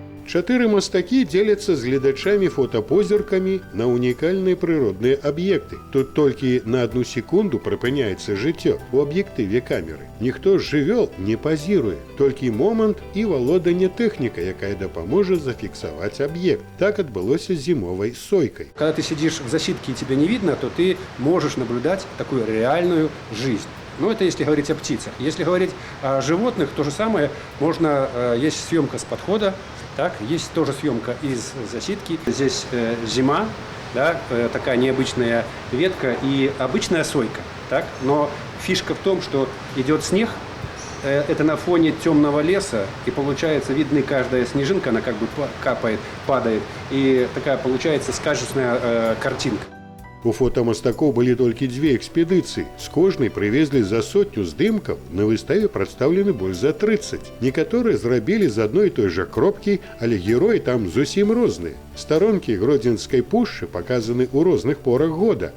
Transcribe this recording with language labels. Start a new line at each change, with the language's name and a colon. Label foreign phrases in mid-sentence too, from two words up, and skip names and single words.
Belarusian: Чатыры мастакі дзеляцца з гледачамі фотапозіркамі на унікальныя прыродныя аб'екты. Тут толькі на 1 секунду прыпыняецца жыццё у аб'ектыве камеры. Ніхто з жывёл не пазіруе, толькі момант і валоданне тэхніка, якая дапаможа зафіксаваць аб'ект. Так адбылося з зімовай сойкай.
Russian: Когда ты сидишь в засидке и тебя не видно, то ты можешь наблюдать такую реальную жизнь. Но это если говорить о птицах. Если говорить о животных, то же самое. Можно, есть съемка с подхода, так, есть тоже съемка из засидки. Здесь зима, да, такая необычная ветка и обычная сойка. Так? Но фишка в том, что идет снег, это на фоне темного леса, и получается, видны каждая снежинка, она как бы капает, падает, и такая получается сказочная картинка.
Belarusian: У фотамастакоў былі толькі 2 экспедыцыі. З кожнай прывезлі за 100 здымкаў, на выставе прадстаўлены больш за 30. Некаторыя зрабілі з адной і той жа кропкі, але героі там зусім розныя. Старонкі Гродзенскай пушчы паказаны ў розных порах года.